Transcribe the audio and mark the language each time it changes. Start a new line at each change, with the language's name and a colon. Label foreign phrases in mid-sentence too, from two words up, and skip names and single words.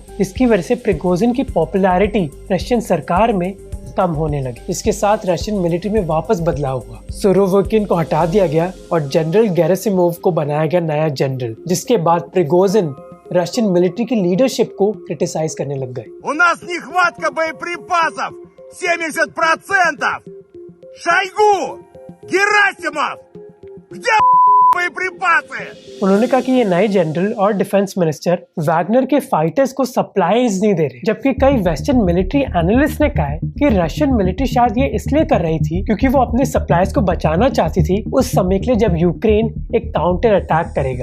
Hindi: इसकी वजह से प्रिगोजिन की पॉपुलैरिटी रशियन सरकार में कम होने लगी। इसके साथ
English: Russian military
Hindi: में वापस बदलाव हुआ। सुरोविकिन को हटा दिया गया और जनरल गेरासिमोव को बनाया गया नया जनरल, जिसके बाद प्रिगोजिन
English: Russian military
Hindi: की लीडरशिप को क्रिटिसाइज करने लग गए।
Russian: У нас нехватка боеприпасов 70%. Шойгу! Герасимов! Где боеприпасы?
Hindi: उन्होंने कहा कि ये नए जनरल और
English: defence minister
Hindi: वैगनर के फाइटर्स को सप्लाईज नहीं दे रहे, जबकि कई
English: Western military analyst
Hindi: ने कहा है कि
English: Russian military
Hindi: शायद ये इसलिए कर रही थी क्योंकि वो अपने सप्लाईज को बचाना चाहती थी उस समय के लिए जब यूक्रेन एक
English: counter attack
Hindi: करेगा।